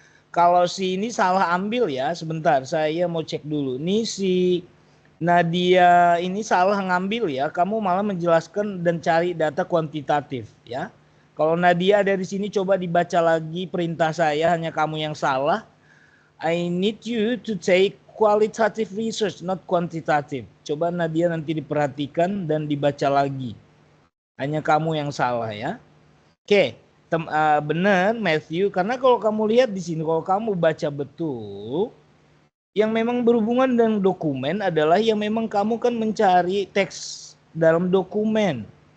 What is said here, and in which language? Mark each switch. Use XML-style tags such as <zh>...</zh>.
<id>Kalau si ini salah ambil ya, sebentar saya mau cek dulu. Nih si Nadia ini salah ngambil ya, kamu malah menjelaskan dan cari data kuantitatif ya. Kalau Nadia ada di sini coba dibaca lagi perintah saya, hanya kamu yang salah.</id> <en>I need you to take qualitative research, not quantitative.</en> <id>Coba Nadia nanti diperhatikan dan dibaca lagi. Hanya kamu yang salah ya. Oke, benar Matthew. Karena kalau kamu lihat di sini, kalau kamu baca betul, yang memang berhubungan dengan dokumen adalah yang memang kamu kan mencari teks dalam dokumen.</id>